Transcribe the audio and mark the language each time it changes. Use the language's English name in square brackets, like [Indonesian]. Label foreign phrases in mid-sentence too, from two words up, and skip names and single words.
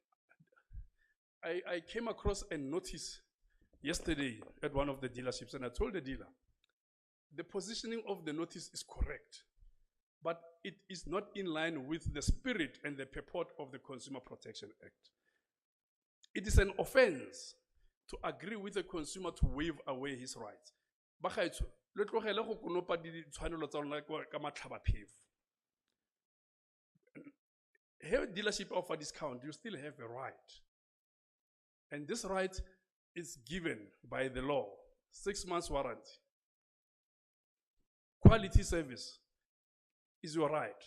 [English] I came across a notice yesterday at one of the dealerships, and I told the dealer, the positioning of the notice is correct. but it is not in line with the spirit and the purport of the Consumer Protection Act. It is an offense to agree with the consumer to waive away his rights. [Tswana] Bagaetsho, le tlogele go konopa ditshwanelo tsa lona ka matlhabaphefo. [English] Have dealership offer discount, you still have a right. And this right is given by the law. 6 months warranty. Quality service is your right.